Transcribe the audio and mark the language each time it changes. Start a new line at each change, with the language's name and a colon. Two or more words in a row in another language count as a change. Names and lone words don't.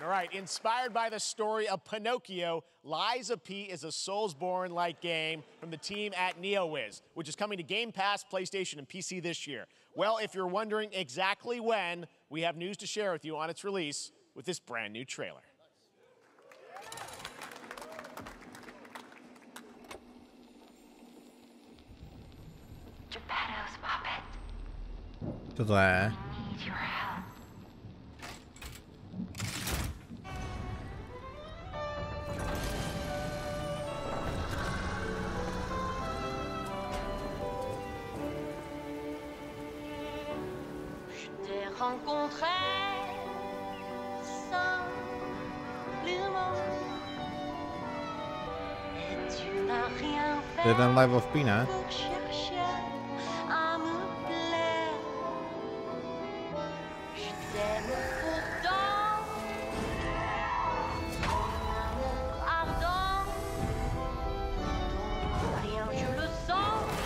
English: All right, inspired by the story of Pinocchio, Lies of P is a Soulsborne-like game from the team at NeoWiz, which is coming to Game Pass, PlayStation, and PC this year. Well, if you're wondering exactly when, we have news to share with you on its release with this brand new trailer. Geppetto's puppet.
Czech: Co to je?
English: Need your help.
French: Je t'ai rencontré simplement et tu n'as rien fait.
Czech: To je ten Live of P, ne?
French: Pour chercher à me plaire. Je t'aime pourtant, ton amour ardent, ton rien je le sens.